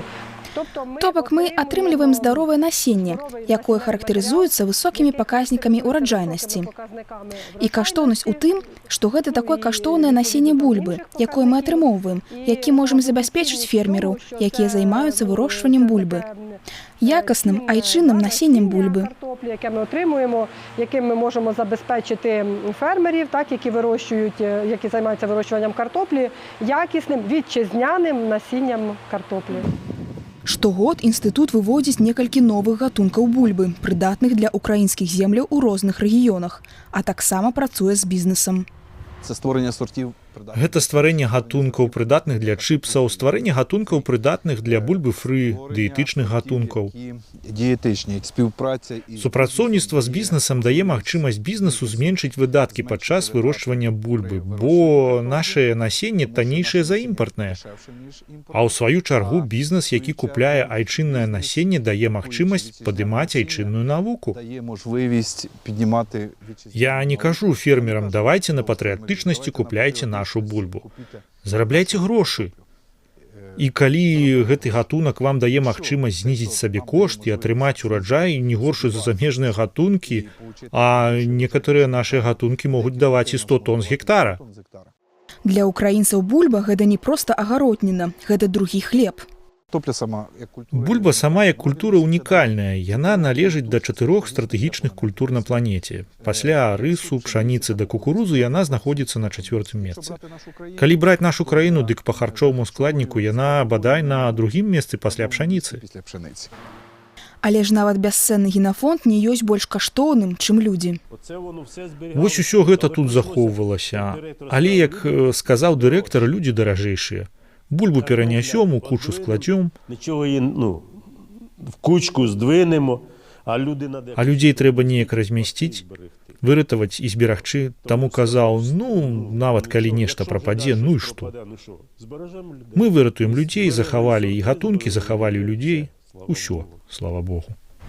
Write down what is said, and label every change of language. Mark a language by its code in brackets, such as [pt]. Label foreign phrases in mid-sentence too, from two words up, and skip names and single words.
[be] То бок мы атрымліваем здаровае насенне, якое характарызуецца высокімі паказнікамі ўраджайнасці. І каштоўнасць у тым, што гэта такое каштоўнае насенне бульбы, якое мы атрымоўваем, які можам забяспечыць фермераў, якія займаюцца вырошчваннем бульбы. Якасным айчынным насеннем бульбы. [uk] Яке ми отримуємо, яким ми можемо забезпечити фермерів, які займаються вирощуванням картоплі, якісним вітчизняним насінням картоплі. [be] Штогод інстытут выводзіць некалькі новых гатункаў бульбы, прыдатных для украінскіх земляў у розных рэгіёнах, а таксама працуе з бізнесам. [uk] Це створення сортів. [be] Гэта стварэнне гатункаў прыдатных для чыпсаў, стварэнне гатункаў прыдатных для бульбы фры, дыетычных гатункаў. [uk] Дієтичні, співпраця і [be] Супрацоўніцтва з бізнесам дае магчымасць бізнесу зменшыць выдаткі падчас вырошчвання бульбы, бо нашае насенне таннейшае за імпартнае. А ў сваю чаргу бізнес, які купляе айчыннае насенне, дае магчымасць падымаць айчынную навуку. [uk] дає можливість піднімати [be] Я не кажу фермерам, давайте на патрыятычнасці купляйце нашу бульбу. Зарабляйце грошы. І калі гэты гатунак вам дае магчымасць знізіць сабе кошт і атрымаць ураджай не горшы за замежныя гатункі, а некаторыя нашыя гатункі могуць даваць і 100 тонн з гектара. Для украінцаў бульба гэта не проста агародніна, гэта другі хлеб. [uk] Картопля сама як культура. [be] Бульба сама як культура унікальная. Яна належыць да 4 стратэгічных культур на планеце. Пасля рысу, пшаніцы да кукурузы яна знаходзіцца на 4-м месцы. Калі браць нашу краіну, дык па харчоваму складніку яна бадай на 2-м месцы пасля пшаніцы. [uk] Після пшениці. [be] Але ж нават бясцэнны генафонд не ёсць больш каштоўным, чым людзі. Вось усё гэта тут захоўвалася. Але, як сказаў дырэктар, людзі даражэйшыя. Бульбу перанясём, у кучу складзём, [uk] Нічого її, в кучку здвинемо, а [be] людзей трэба неяк размясціць, выратаваць і зберагчы. Таму казаў, нават калі нешта прападзе, і што? Мы выратуем людзей, захавалі і гатункі, захавалі людзей. Усё, слава Богу.